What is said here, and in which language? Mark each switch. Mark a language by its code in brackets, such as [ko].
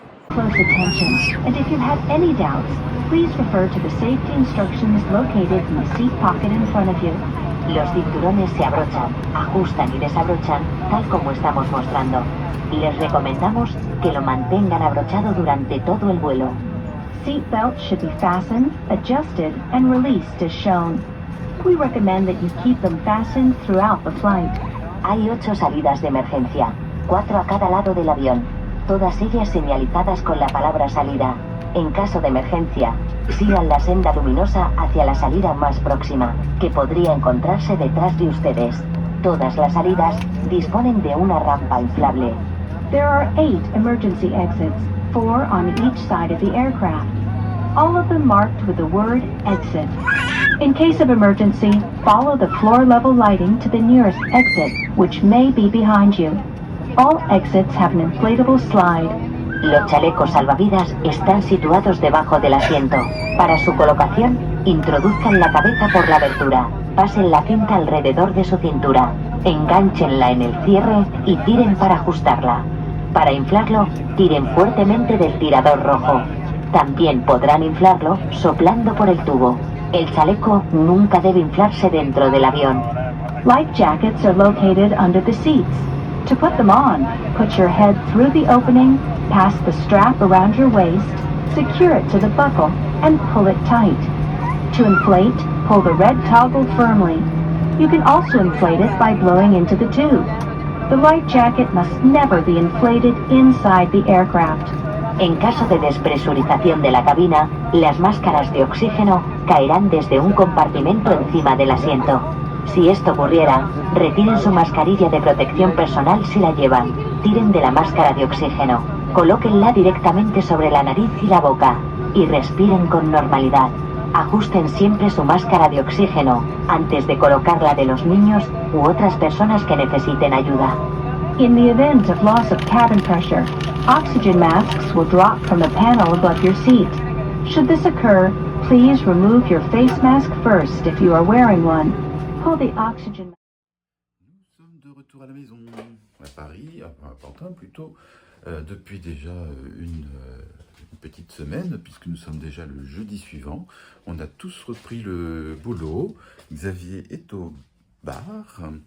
[en] Close attention, and if you have any doubts, please refer to the safety instructions located in the seat pocket in front of you. [es] Los cinturones se abrochan, ajustan y desabrochan tal como estamos mostrando. Les recomendamos que lo mantengan abrochado durante todo el vuelo. [en] Seat belts should be fastened, adjusted, and released as shown. We recommend that you keep them fastened throughout the flight. [es] Hay 8 salidas de emergencia, 4 a cada lado del avión, todas ellas señalizadas con la palabra salida. En caso de emergencia, sigan la senda luminosa hacia la salida más próxima, que podría encontrarse detrás de ustedes. Todas las salidas disponen de una rampa inflable. [en] There are 8 emergency exits, 4 on each side of the aircraft. All of them marked with the word exit. In case of emergency, follow the floor-level lighting to the nearest exit, which may be behind you. All exits have an inflatable slide. [es] Los chalecos salvavidas están situados debajo del asiento. Para su colocación, introduzcan la cabeza por la abertura, pasen la cinta alrededor de su cintura, engánchenla en el cierre y tiren para ajustarla. Para inflarlo, tiren fuertemente del tirador rojo. También podrán inflarlo soplando por el tubo. El chaleco nunca debe inflarse dentro del avión. [en] Life jackets are located under the seats. To put them on, put your head through the opening, pass the strap around your waist, secure it to the buckle, and pull it tight. To inflate, pull the red toggle firmly. You can also inflate it by blowing into the tube. The life jacket must never be inflated inside the aircraft. [es] En caso de despresurización de la cabina, las máscaras de oxígeno caerán desde un compartimento encima del asiento. Si esto ocurriera, retiren su mascarilla de protección personal si la llevan, tiren de la máscara de oxígeno, colóquenla directamente sobre la nariz y la boca, y respiren con normalidad. Ajusten siempre su máscara de oxígeno antes de colocarla de los niños u otras personas que necesiten ayuda. [en] In the event of loss of cabin pressure, oxygen masks will drop from the panel above your seat. Should this occur, please remove your face mask first if you are wearing one. Pull the oxygen. [fr] Nous sommes de retour à la maison, à Paris, à Pantin plutôt, depuis déjà une petite semaine, puisque nous sommes déjà le jeudi suivant. On a tous repris le boulot. Xavier est au bar.